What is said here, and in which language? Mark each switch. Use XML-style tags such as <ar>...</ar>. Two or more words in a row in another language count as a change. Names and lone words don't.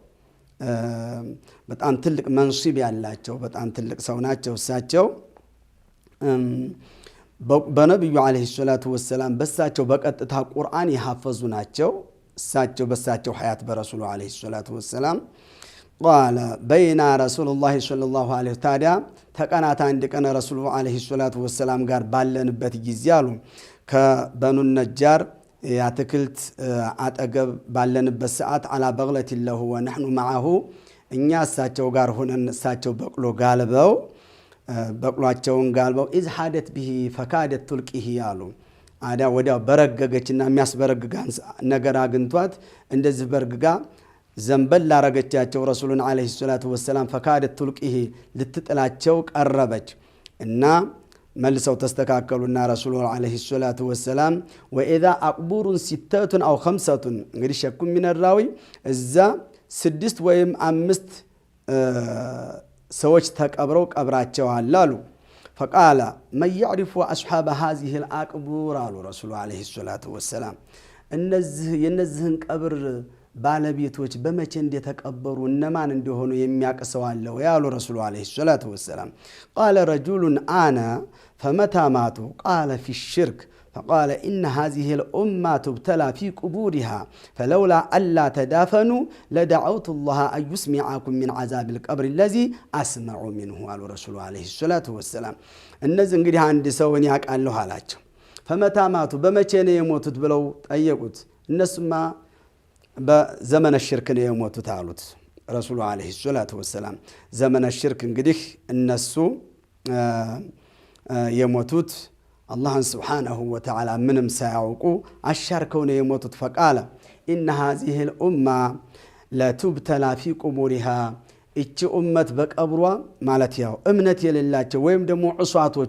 <am>በጣም ትልቅ መንሲብ ያላቸው በጣም ትልቅ ሰው ናቸው እሳቸው። በነብዩ</am> <ar>عليه الصلاة والسلام</ar> <am>በሳቸው በቀጥታ ቁርአን ያሐፈዙ ናቸው። እሳቸው በሳቸው ሐያት በረሱሉ</am> <ar>عليه الصلاة والسلام</ar> <am>قال</am> <ar>بين رسول الله صلى الله عليه</ar> <am>ታዲያ ተቀናታ አንድ ቀን ረሱሉ</am> <ar>عليه الصلاة والسلام</ar> <am>ጋር ባለንበት ጊዜ አሉ ከበኑ ነጃር ያትክልት አጠገብ ባለንበት ሰዓት</am> <ar>على بغلة له ونحن معه</ar> <am>እኛ እሳቸው ጋር ሆነን እሳቸው በቅሎ ጋልበው በቅሏቸውን ጋልበው</am> <ar>إذ حادت به فكادت تلقه</ar> <am>ያሉ አዳ ወዲያው በረገገችና የሚያስበረግጋ ነገር አግንቷት እንደዚህ በርግጋ ዘንበል ላረገቻቸው ረሱሉን</am> <ar>عليه الصلاة والسلام فكادت تلقه</ar> <am>ልትጥላቸው ቀረበች እና መልሰው ተስተካከሉና ረሱሉ</am> <ar>عليه الصلاة والسلام وإذا أقبور 6 أو 5</ar> <am>እንግዲህ ሸኩም ሚነራዊ እዛ 6 ወይም 5 ሰዎች ተቀብረው ቀብራቸዋል አሉ።</am> <ar>فقال من يعرف أصحاب هذه الأقبور</ar> <am>አሉ ረሱሉ</am> <ar>عليه الصلاة والسلام</ar> <am>የነዚህን ቀብር ባለቤቶች በመቼ እንደተቀበሩ እነማን እንደሆኑ የሚያቀሰው አለው ያሉ ረሱሉ</am> <ar>عليه الصلاة والسلام። قال رجل انا فمتى ماتوا قال في الشرك فقال ان هذه الامه تبتلى في قبورها فلولا الا تدافنوا لدعوت الله ان يسمعكم من عذاب القبر الذي اسمع منه قال رسول عليه الصلاه والسلام።</ar> <am>እነዚህ እንግዲህ አንድ ሰውን ያቃለው አላቸው</am> <ar>فمتى ماتوا</ar> <am>በመቼ ነው የሞቱት ብለው ጠየቁት። እነሱማ በዘመነ ሽርክ ነው የሞቱት አሉት ረሱሉ</am> <ar>عليه الصلاة والسلام።</ar> <am>ዘመነ ሽርክ እንግዲህ እነሱ የሞቱት አላህን</am> <ar>سبحانه وتعالى</ar> <am>ምንም ሳያውቁ አሻርከው ነው የሞቱት።</am> <ar>فقال إن هذه الأمة لتبتلى في قبورها</ar> <am>እቺ ኡመት በቀብሯ ማለት ያው እምነት የሌላቸው ወይም ደግሞ ዑሷቶቹ</am>